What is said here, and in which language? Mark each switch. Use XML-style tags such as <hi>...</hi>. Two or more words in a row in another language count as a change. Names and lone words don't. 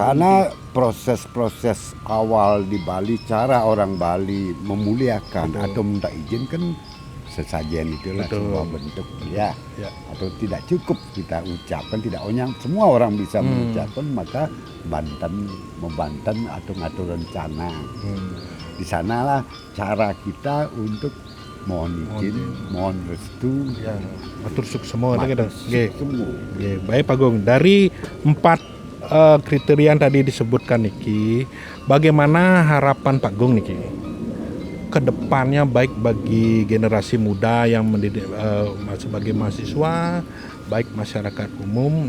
<id>Karena proses-proses awal di Bali, cara orang Bali memuliakan atau minta izin kan sesajen itulah sebuah bentuk ya. Atau tidak cukup kita ucapkan, tidak onyang semua orang bisa mengucapkan, maka membantan atau ngatur rencana. Di sanalah cara kita untuk mohon izin, mohon restu,</id> <ban>matur suksema kita.</ban> <id>Baik Pak Gong, dari 4 kriteria yang tadi disebutkan niki, bagaimana harapan Pak Gong niki kedepannya baik bagi generasi muda yang mendidik sebagai mahasiswa baik masyarakat umum.</id>